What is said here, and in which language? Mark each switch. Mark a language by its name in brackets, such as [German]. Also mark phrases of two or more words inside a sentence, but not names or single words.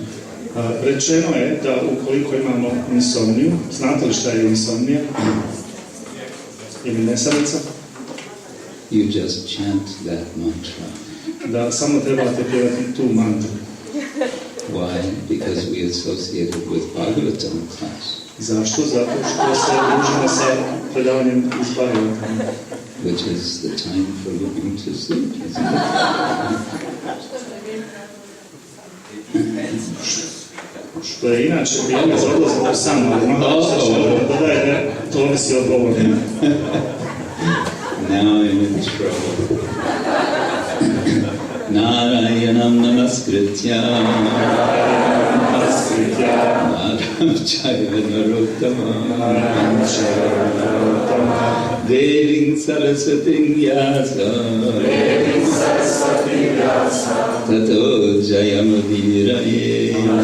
[Bosnian] Rečeno je da ukoliko imamo insomniju, znate li šta je insomnija? Ili nesanica? [English] You just chant that mantra. [Bosnian] Da samo trebate pjevati tu mantru. [English] Why? Because we associate it with Bhagavatam class. [Bosnian] Zašto? Zato što se družimo sa predavanjem iz Bhagavatama. [English] Which is the time for looking to sleep, isn't it? [Bosnian] Što je inače vrijeme za odlazak u san, ali malo što će dodajte, to ovisi od ovoga. [English] Now I'm in trouble. [Sanskrit] Narayanam namaskritya Naram Chaya Narottama Deving Saraswating Vyasa Tato Jayamudiraye